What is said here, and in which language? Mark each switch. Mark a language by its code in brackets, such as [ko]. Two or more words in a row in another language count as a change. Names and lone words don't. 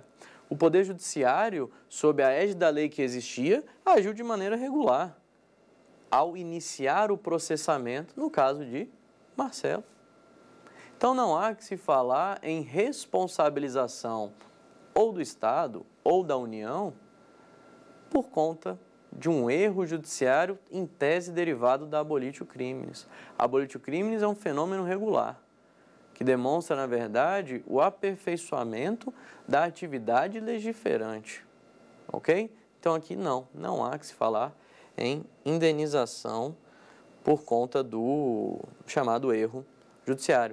[pt] O poder judiciário, sob a égide da lei que existia, agiu de maneira regular ao iniciar o processamento, no caso de Marcelo. Então, não há que se falar em responsabilização ou do Estado ou da União por conta de um erro judiciário em tese derivado da [la] abolitio criminis. [pt] A [la] abolitio criminis [pt] é um fenômeno regular, que demonstra, na verdade, o aperfeiçoamento da atividade legiferante. Ok? Então, aqui não há que se falar em indenização por conta do chamado erro judiciário.